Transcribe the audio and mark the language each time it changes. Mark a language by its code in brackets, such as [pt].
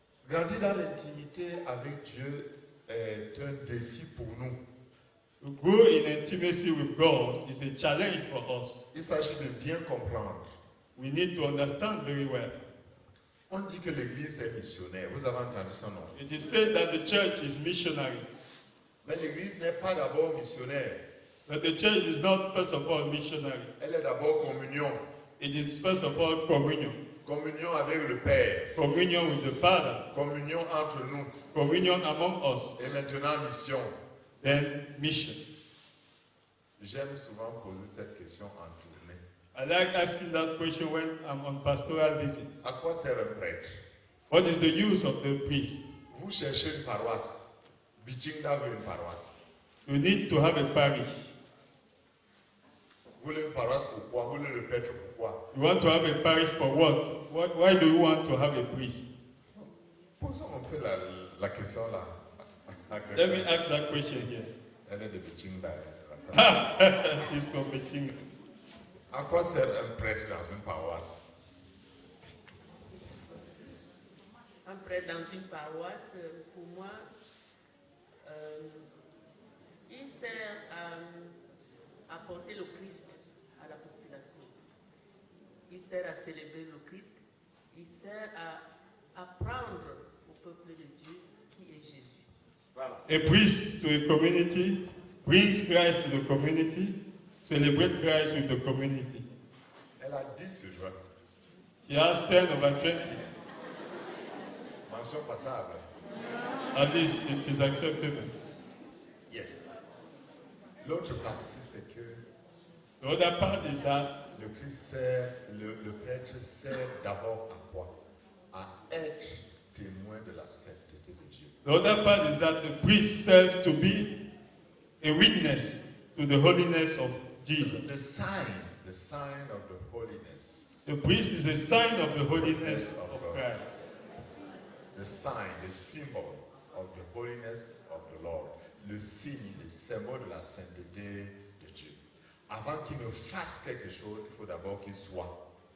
[fr] Grandir dans l'intimité avec Dieu est un défi pour nous. [en] To grow in intimacy with God is a challenge for us. [fr] Il s'agit de bien comprendre. [en] We need to understand very well. [fr] On dit que l'Église est missionnaire. Vous avez entendu ça, non? [en] It is said that the church is missionary. [fr] Mais l'Église n'est pas d'abord missionnaire. [en] But the church is not first of all missionary. [fr] Elle est d'abord communion. [en] It is first of all communion. [fr] Communion avec le Père. [en] Communion with the Father. [fr] Communion entre nous. [en] Communion among us. [fr] Et maintenant, mission. [en] Then mission. [fr] J'aime souvent poser cette question en tournée. [en] I like asking that question when I'm on pastoral visits. [fr] À quoi sert un prêtre? [en] What is the use of the priest? [fr] Vous cherchez une paroisse. Bichinga veut une paroisse. [en] You need to have a parish. [fr] Vous voulez une paroisse pourquoi? Vous voulez le prêtre pourquoi? [en] You want to have a parish for what? Why do you want to have a priest? [fr] Posons un peu la question là. [en] Let me ask that question here. [fr] Elle est de Bichinga. [en] It's from Beijing. [fr] À quoi sert un prêtre dans une paroisse? Un prêtre dans une paroisse, pour moi, il sert à apporter le Christ à la population. Il sert à célébrer le Christ. Il sert à apprendre au peuple de Dieu qui est Jésus. Voilà. [en] A priest to a community brings Christ to the community, celebrate Christ with the community. [fr] Elle a 10 sur 20. [en] She has 10 over 20. [fr] Mention passable. [en] At least it is acceptable. [fr] Yes. L'autre partie, c'est que [en] The other part is that [fr] le Christ sert, le prêtre sert d'abord à quoi? À être témoin de la sainteté de Dieu. [en] the other part is that the priest serves to be a witness to the holiness of Jesus. The sign of the holiness. The priest is a sign of the holiness of Christ. The sign, the symbol of the holiness of the Lord. [fr] Le signe, le symbole de la sainteté de Dieu. Avant qu'il ne fasse quelque chose, il faut d'abord qu'il soit.